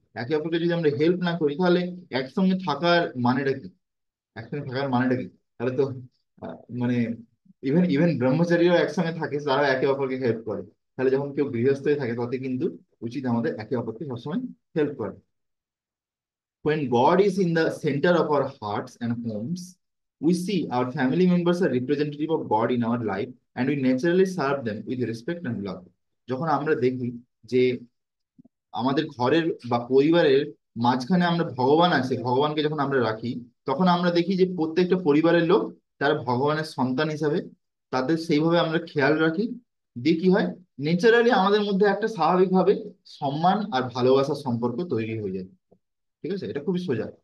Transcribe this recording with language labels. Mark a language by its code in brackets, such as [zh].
[bn] একে অপরকে যদি আমরা হেল্প না করি, তাহলে একসঙ্গে থাকার মানেটা কি, একসঙ্গে থাকার মানেটা কি? তাহলে তো মানে ইভেন ইভেন ব্রহ্মচারীরাও একসঙ্গে থাকে, তারা একে অপরকে হেল্প করে। তাহলে যখন কেউ গৃহস্থ হয়ে থাকে, তাতে কিন্তু উচিত আমাদের একে অপরকে সবসময় হেল্প করা। [en] When God is in the center of our hearts and homes, we see our family members are representative of God in our life, and we naturally serve them with respect and love. [bn] যখন আমরা দেখি যে আমাদের ঘরের বা পরিবারের মাঝখানে আমরা ভগবান আছে, ভগবানকে যখন আমরা রাখি, তখন আমরা দেখি যে প্রত্যেকটা পরিবারের লোক তারা ভগবানের সন্তান হিসাবে, তাদের সেইভাবে আমরা খেয়াল রাখি। দিয়ে কি হয়, নেচারালি আমাদের মধ্যে একটা স্বাভাবিকভাবে সম্মান আর ভালোবাসার সম্পর্ক তৈরি হয়ে যায়। ঠিক আছে, এটা খুবই সোজা।